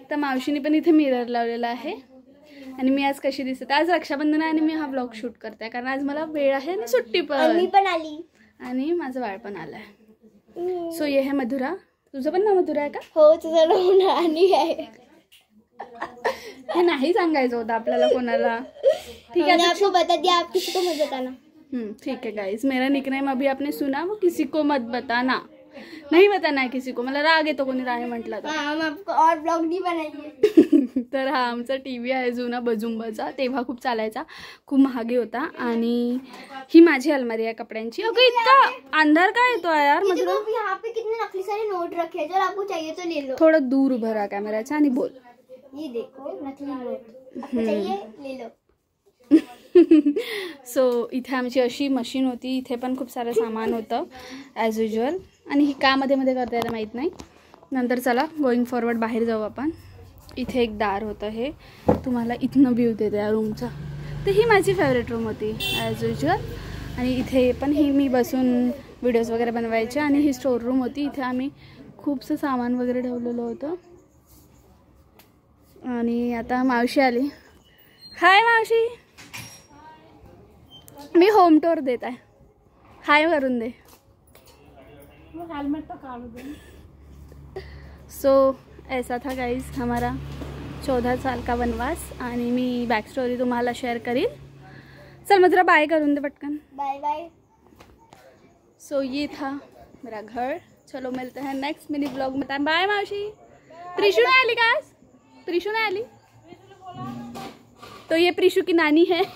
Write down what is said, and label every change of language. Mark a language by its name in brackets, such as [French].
[Marathi] तर मावशीने पण इथे मिरर लावलेला आहे। आणि मी आज कशी दिसते, आज रक्षाबंधन आहे आणि मी हा ब्लॉग शूट करते, कारण आज मला वेळ आहे आणि सुट्टी पण आली आणि माझं बाळ पण आलंय। [Hindi] सो ये है मधुरा। [Marathi] तुझं पण नाव मधुरा आहे का? हो, तुझं नाव राणी आहे। हे नाही सांगायचं होतं आपल्याला कोणाला, ठीक है? [Hindi] आपको बता दिया, आप किसी को मत बताना। ठीक है गाइस, मेरा निकनेम अभी आपने सुना, वो किसी को मत बताना, नहीं बताना है किसी को। [Marathi] मला राग येतो कोणी राणी म्हटलं तर। [Hindi] हम आपको और ब्लॉग नहीं बनाएंगे। [Marathi] तर हा आमचा टीव्ही आहे जुना बजुंबाचा, तेव्हा खूप चालायचा, खूप महागे होता। आणि ही माझी अलमारी आहे कपड्यांची। ओके, इतका अंधार का येतो यार मतलब। [Hindi] यहाँ पे कितने नकली सारे नोट रखे हैं, जर आपको चाहिए तो ले लो। [Marathi] थोडं दूर उभं राहा कॅमेराच्या आणि बोल। [Hindi] ये देखो नकली नोट, आपको चाहिए ले लो। [Marathi] सो इथे आमची अशी मशीन होती, इथे पण खूप सारं सामान होतं ॲज युजुअल। आणि ही का मध्ये मध्ये करता येतं माहीत नाही। नंतर चला गोइंग फॉरवर्ड बाहेर जाऊ आपण। इथे एक दार होतं, हे तुम्हाला इथनं व्ह्यू देते या रूमचा. तर ही माझी फेवरेट रूम होती ॲज युजल. आणि इथे पण ही मी बसून व्हिडिओज वगैरे बनवायचे. आणि ही स्टोर रूम होती, इथे आम्ही खूपसं सामान वगैरे ठेवलेलं होतं. आणि आता मावशी आली. हाय मावशी, मी होम टूर देत आहे, हाय करून दे. हेलमेट तो काढू दे. [Hindi] सो ऐसा था गाइस हमारा 14 साल का वनवास. [Marathi] आणि मी बॅक स्टोरी तुम्हाला शेअर करीन. चल मग तुला बाय करून दे पटकन. [English] Bye bye. [Hindi] सो ये था मेरा घर. चलो मिलते हैं नेक्स्ट मिनी ब्लॉग में. बाय मावशी. प्रिशू नहीं [Marathi] आली का आज? [Hindi] प्रिशू नहीं आली तो ये प्रिशू की नानी है.